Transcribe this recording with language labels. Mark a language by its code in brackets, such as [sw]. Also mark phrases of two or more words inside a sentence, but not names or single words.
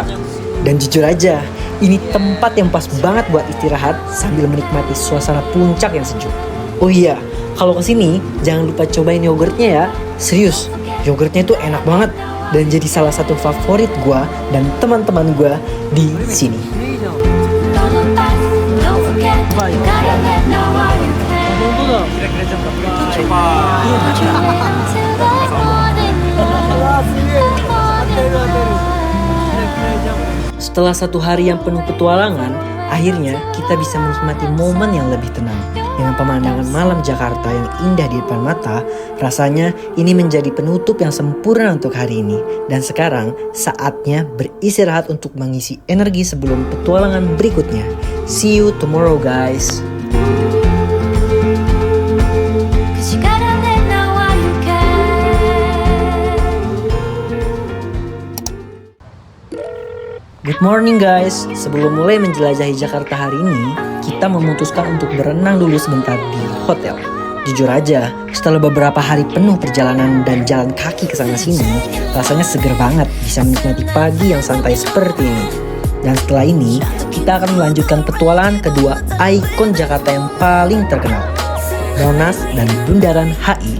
[id] Dan jujur aja, ini tempat yang pas banget buat istirahat sambil menikmati suasana puncak yang sejuk. Oh iya, kalau kesini jangan lupa cobain yogurtnya ya. Serius, yogurtnya itu enak banget dan jadi salah satu favorit gua dan teman-teman gua di sini. [ja] パイ。本当だ。 [id] Setelah satu hari yang penuh petualangan, akhirnya kita bisa menikmati momen yang lebih tenang. Dengan pemandangan malam Jakarta yang indah di depan mata, rasanya ini menjadi penutup yang sempurna untuk hari ini. Dan sekarang saatnya beristirahat untuk mengisi energi sebelum petualangan berikutnya. [en] See you tomorrow guys. Good morning guys. [id] Sebelum mulai menjelajahi Jakarta hari ini, kita memutuskan untuk berenang dulu sebentar di hotel. Jujur aja, setelah beberapa hari penuh perjalanan dan jalan kaki ke sana sini, rasanya seger banget bisa menikmati pagi yang santai seperti ini. Dan setelah ini, kita akan melanjutkan petualangan kedua ikon Jakarta yang paling terkenal, Monas dan Bundaran HI.